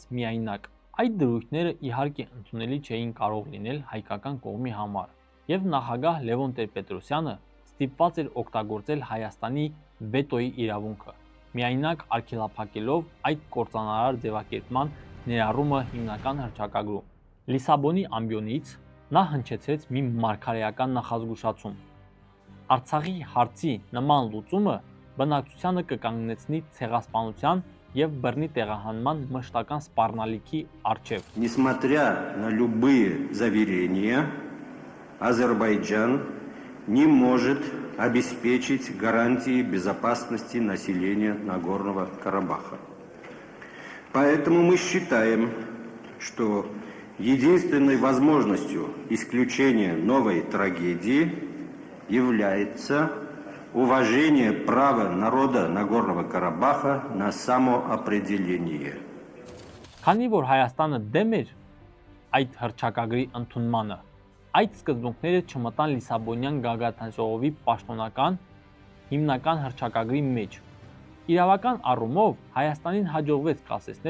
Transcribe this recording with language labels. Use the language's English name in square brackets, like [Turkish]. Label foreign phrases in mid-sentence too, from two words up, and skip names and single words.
[Armenian] միայնակ։ Այդ դրույթները իհարկե ընդունելի չէին կարող լինել հայկական կողմի համար, եւ նախագահ Լևոն Տեր-Պետրոսյանը ստիպված էր օգտագործել Հայաստանի վետոյի իրավունքը, միայնակ արգելափակելով այդ կործանարար ձևակերպման ներառումը հիմնական հռչակագրում։ Լիսաբոնի ամբիոնից նա հնչեցրեց մի մարգարեական նախազգուշացում. Արցախի հարցի նման լուծումը բնակչությանը կկանգնեցնի ցեղասպանության եւ բռնի տեղահանման մշտական սպառնալիքի առջև։ [Russian] Несмотря на любые заверения, Азербайджан не может обеспечить гарантии безопасности населения Нагорного Карабаха. Поэтому мы считаем, что единственной возможностью исключения новой трагедии является уважение права народа Нагорного Карабаха на самоопределение. [Armenian] Քանի որ Հայաստանը դեմ էր այդ հռչակագրի ընդունմանը, այդ սկզբունքները չմտան Լիսաբոնյան գագաթնաժողովի պաշտոնական հիմնական հռչակագրի մեջ։ Իրավական առումով Հայաստանին հաջողվեց կասեցնել